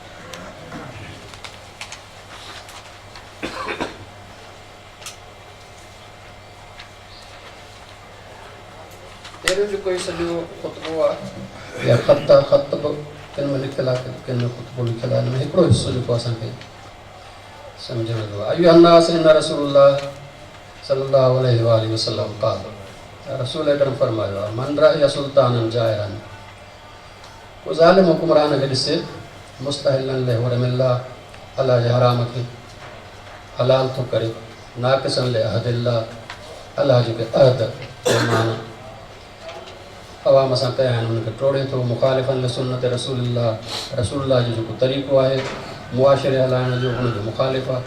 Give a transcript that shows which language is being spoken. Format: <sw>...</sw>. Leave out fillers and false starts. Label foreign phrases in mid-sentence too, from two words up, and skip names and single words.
<sd>जो कोई सॼो ख़ुतबो आहे या ख़तब किन में लिखियलु आहे किन में ख़ुतबो लिखियलु आहे। हिन में हिकिड़ो हिसो जेको असांखे सम्झ में ईंदो आहे।</sd> <ar>أيها الناس إن رسول الله صلى الله عليه وسلم قال</ar> <sd>रसूल अकरम फरमायो आहे</sd> <ar>من رأى سلطانا جائرا</ar> <sd>को ज़ालिम हुक्मरान खे ॾिसे</sd> <ar>مستحلا لحرم الله</ar> <sd>अल्लाह जे हराम खे हलाल थो करे</sd> <ar>ناقضا لعهد الله</ar> <sd>अल्लाह जेके अहद ईमान अवाम सां कया आहिनि उनखे टोड़े थो</sd> <ar>مخالفا لسنة رسول الله</ar> <sd>जो जेको तरीक़ो आहे मुआशिरे हलाइण जो उनजो मुखालिफ़ आहे।</sd>